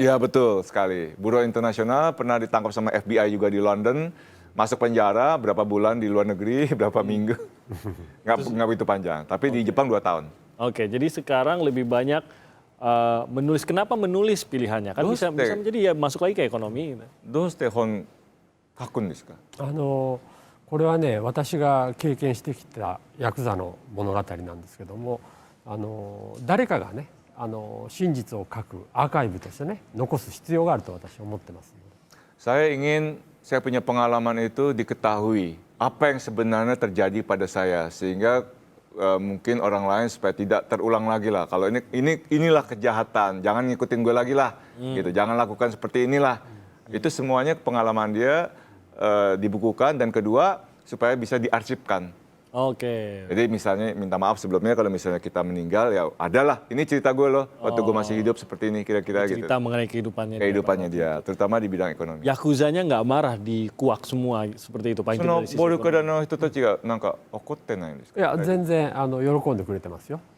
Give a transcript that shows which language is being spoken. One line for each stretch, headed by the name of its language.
Indonesian: Iya betul sekali. Buron internasional pernah ditangkap sama FBI juga di London, masuk penjara berapa bulan di luar negeri, berapa minggu. Nggak begitu panjang, tapi di Jepang 2 tahun. Oke, jadi sekarang lebih banyak menulis. Kenapa menulis pilihannya? Kan bisa menjadi ya masuk lagi ke ekonomi.
Japanese: どうして本書くんですか？これはね私が経験してきたヤクザの物語なんですけども、誰かがね真実を書くアーカイブとしてね残す必要があると私は思ってますので。
Indonesian: Saya ingin saya punya pengalaman itu diketahui apa yang sebenarnya terjadi pada saya sehingga mungkin orang lain supaya tidak terulang lagi lah. Kalau inilah kejahatan, jangan ngikutin gue lagi lah, gitu. Jangan lakukan seperti inilah. Itu semuanya pengalaman dia dibukukan dan kedua supaya bisa diarsipkan. Oke. Jadi misalnya minta maaf sebelumnya kalau misalnya kita meninggal ya adalah ini cerita gue loh waktu gue masih hidup seperti ini kira-kira gitu. Cerita mengenai kehidupannya. Kehidupannya dia, terutama di bidang ekonomi. Yakuzanya nggak marah dikuak semua seperti itu.
Japanese: その暴力団の人たちがなんか怒ってないんですか？いや全然喜んでくれてますよ。